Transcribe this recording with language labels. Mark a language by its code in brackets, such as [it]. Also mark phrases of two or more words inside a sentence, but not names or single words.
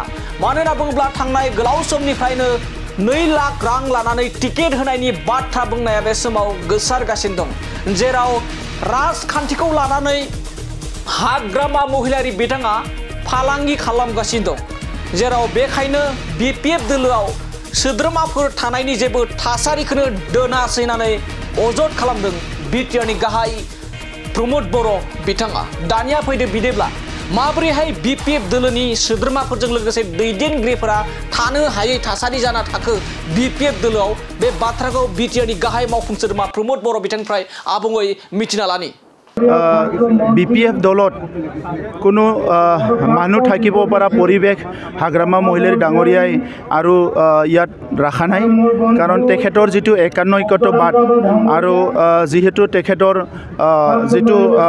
[brx] मानो होनना बुङोब्ला थांनाय गोलाव समनिफ्रायनो 2 लाख रां लानानै टिकेट होनायनि बाथ्रा बुंनाया बे समाव गोसारगासिनो दं, जेराव राजखान्थिखौ लानानै हाग्रामा महिलारि बिथाङा फालांगि खालामगासिनो दं, जेराव बेखायनो बिपिएफ दोलोआव सोद्रोमाफोर थानायनि जेबो थासारिखौनो दोनासै होननानै अजद खालामदों बिटिआरनि गाहाय प्रमद बर' बिथाङा। दानिया फैदो बिदिब्ला माबोरैहाय बिपिएफ दोलोनि सोद्रोमाफोरजों लोगोसे दैदेनगिरिफोरा थानो हायै थासारि जाना थाखो बिपिएफ दोलोआव, बे बाथ्राखौ बिटिआरनि गाहाय मावफुं सोद्रोमा प्रमद बर' बिथांनिफ्राय आबुङै मिथिना लानि। [as] বিপিএফ দলত কোনো মানুহ থাকিব পৰা পৰিৱেশ হাগ্ৰামা মহিলাৰ ডাঙৰীয়াই আৰু ইয়াত ৰাখা নাই, কাৰণ তেখেতৰ যিটো একান্নৈক্যতাবাদ আৰু যিহেতু তেখেতৰ যিটো